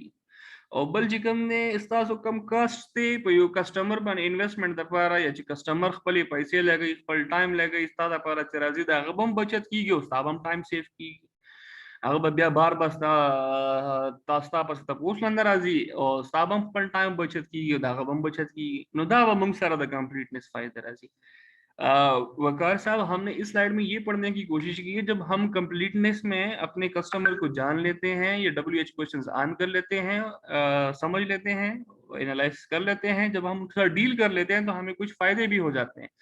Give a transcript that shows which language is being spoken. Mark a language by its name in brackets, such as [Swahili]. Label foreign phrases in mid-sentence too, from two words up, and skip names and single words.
[Pashto] او بل چې کوم نه استاسو کم کاست ته په یو کسٹمر باندې انویسټمنٹ د لپاره یا چې کسٹمر خپل پیسې لګي خپل ټایم لګي استاد لپاره چې راځي دا غبم بچت کیږي او استاد هم ټایم سیف کیږي. هغه بیا بار بستا تاسو پس ته پوښتنه لاندې راځي او استاد هم خپل ټایم بچت کیږي دا غبم بچت کیږي. نو دا به موږ سره د کمپلیټنس فائدہ راځي. [Urdu] وقار صاحب ہم نے اس سلائیڈ میں یہ پڑھنے کی کوشش کی ہے جب ہم کمپلیٹنس میں اپنے کسٹمر کو جان لیتے ہیں، یہ [English] WH questions [Urdu] آن کر لیتے ہیں، سمجھ لیتے ہیں، اینالائز کر لیتے ہیں، جب ہم اس کا ڈیل کر لیتے ہیں تو ہمیں کچھ فائدے بھی ہو جاتے ہیں.